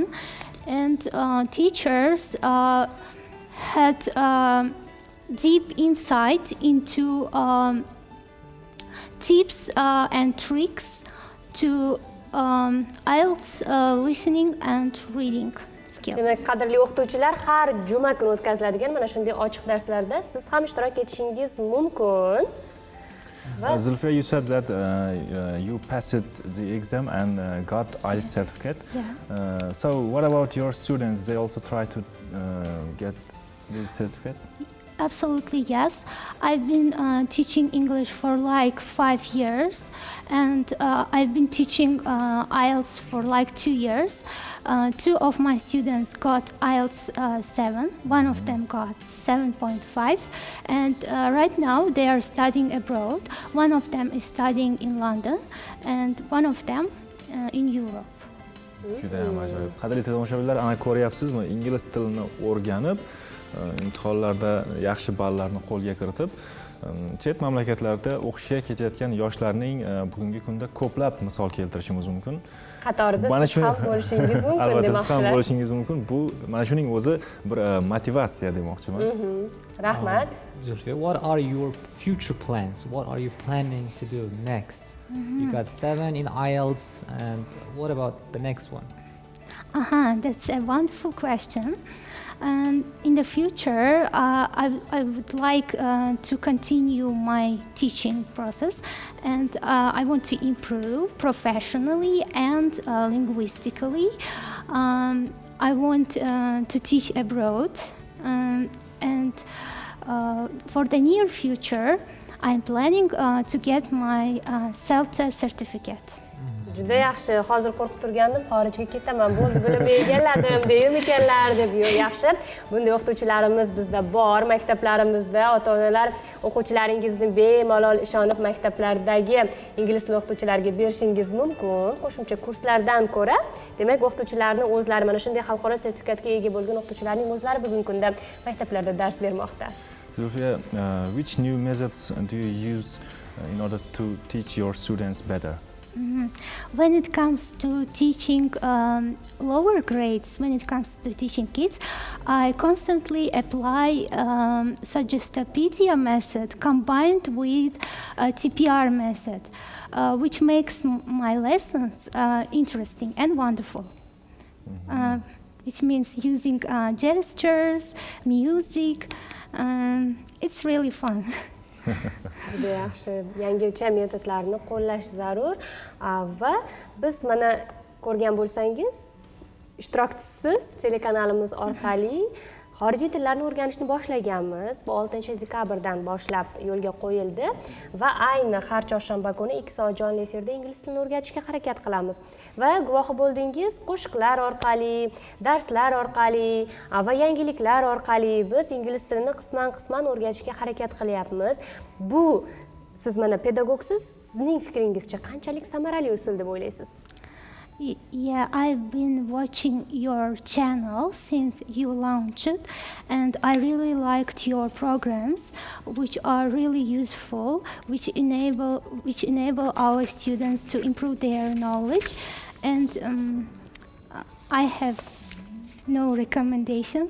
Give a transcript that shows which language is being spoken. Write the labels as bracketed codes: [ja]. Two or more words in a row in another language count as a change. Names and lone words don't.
[en] And teachers had deep insight into tips and tricks to IELTS listening and reading skills. [uz] Demak, qadrli o'qituvchilar, har juma kuni o'tkaziladigan mana shunday ochiq darslarda siz ham ishtirok etishingiz mumkin. [en] Zulfiya, you said that you passed the exam and got IELTS certificate. Yeah. So what about your students? They also try to get this certificate? Absolutely, yes. I've been teaching English for like 5 years, and I've been teaching IELTS for like 2 years. 2 of my students got IELTS 7, one of them got 7.5, and right now they are studying abroad. One of them is studying in London, and one of them in Europe. [uz] Juda ham ajoyib. Qadrli tomoshabinlar, ana ko'ryapsizmi? Ingliz tilini o'rganib, imtihonlarda yaxshi ballarni qo'lga kiritib, chet mamlakatlarda o'qishga ketayotgan yoshlarning bugungi kunda ko'plab misol keltirishimiz mumkin. Qatorida siz ham bo'lishingiz mumkin, albatta siz ham bo'lishingiz mumkin. Bu mana shuning o'zi bir motivatsiya demoqchiman. Rahmat. [en] Zulfiya, what are your future plans? What are you planning to do next? You got 7 in IELTS, and what about the next one? That's a wonderful question. In the future, I would like to continue my teaching process, and I want to improve professionally and linguistically. I want to teach abroad, and for the near future, I'm planning to get my CELTA certificate. [uz] Juda yaxshi. Hozir qo'rqib turgandim, xorijga ketaman, bo'ldi, bilimni egalladim, deymikanlar deb. Yo'q, yaxshi. Bunday o'qituvchilarimiz bizda bor, maktablarimizda. Ota-onalar o'quvchilaringizni bemalol ishonib maktablardagi ingliz tili o'qituvchilariga berishingiz mumkin. Qo'shimcha kurslardan ko'ra, demak, o'qituvchilarning o'zlari mana shunday xalqaro sertifikatga ega bo'lgan o'qituvchilarning o'zlari bugungi kunda maktablarda dars bermoqda. [en] Zulfiya, which new methods do you use in order to teach your students better? When it comes to teaching lower grades, when it comes to teaching kids, I constantly apply Suggestopedia method combined with TPR method, which makes my lessons interesting and wonderful. Which means using gestures, music. It's really fun. [uz] Juda yaxshi. Yangicha metodlarni qo'llash zarur. Va biz mana ko'rgan bo'lsangiz, ishtirokchisiz telekanalimiz orqali xorijiy tillarni o'rganishni boshlaganmiz. Bu 6-dekabrdan boshlab yo'lga qo'yildi va ayni har chorshanba kuni 2 soat jonli efirda ingliz tilini o'rgatishga harakat qilamiz. Va guvohi bo'ldingiz, qo'shiqlar orqali, darslar orqali va yangiliklar orqali biz ingliz tilini qisman o'rgatishga harakat qilyapmiz. Bu siz mana pedagogsiz, sizning fikringizcha qanchalik samarali usul deb o'ylaysiz? [en] Yeah, I've been watching your channel since you launched it, and I really liked your programs, which are really useful, which enable our students to improve their knowledge. And I have no recommendations.